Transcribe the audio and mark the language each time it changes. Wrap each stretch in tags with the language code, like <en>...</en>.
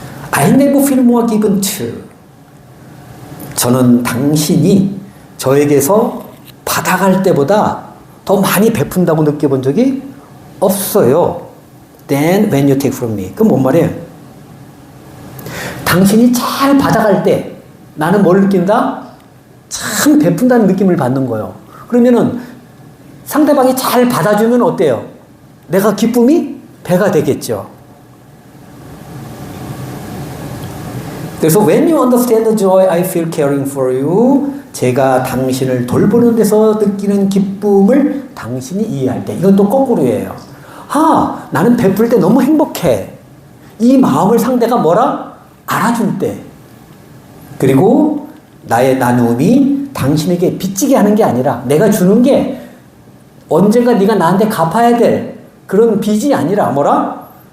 <en>I never feel more given to.</en> <ko>저는 당신이 저에게서 받아갈 때보다 더 많이 베푼다고 느껴본 적이 없어요.</ko> <en>Then when you take from me.</en> <ko>그건 뭔 말이에요? 당신이 잘 받아갈 때 나는 뭘 느낀다? 참 베푼다는 느낌을 받는 거예요. 그러면은 상대방이 잘 받아주면 어때요? 내가 기쁨이 배가 되겠죠.</ko> <en>그래서 when you understand the joy I feel caring for you,</en> <ko>제가 당신을 돌보는 데서 느끼는 기쁨을 당신이 이해할 때. 이건 또 거꾸로예요. 아, 나는 베풀 때 너무 행복해. 이 마음을 상대가 뭐라? 알아줄 때. 그리고 나의 나눔이 당신에게 빚지게 하는 게 아니라 내가 주는 게 언젠가 네가 나한테 갚아야 될 그런 빚이 아니라 뭐라?</ko>